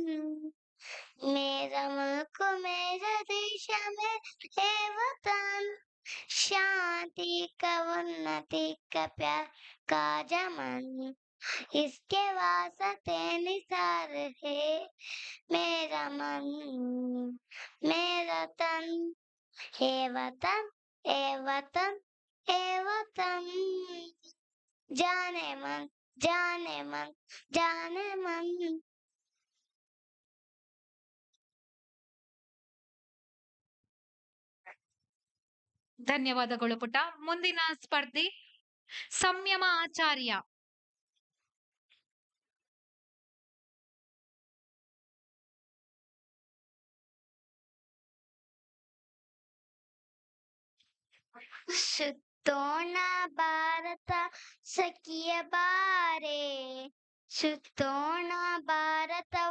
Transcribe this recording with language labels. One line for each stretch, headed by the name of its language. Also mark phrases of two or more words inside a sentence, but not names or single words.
Hindi: मेरा मुल्क मेरा देश में हे वतन, शांति का उन्नति का प्यार का जमन, इसके वास्ते निसार है मेरा मन, मेरा तन, हे वतन, हे वतन, हे वतन, जाने मन, जाने मन, जाने मन.
Kannada: ಧನ್ಯವಾದಗಳು ಪುಟ. ಮುಂದಿನ ಸ್ಪರ್ಧಿ ಸಂಯಮ ಆಚಾರ್ಯ. ಸುತ್ತೋಣ ಭಾರತ ಸಖಿಯ ಬಾರೆ, ಸುತ್ತೋಣ ಭಾರತವ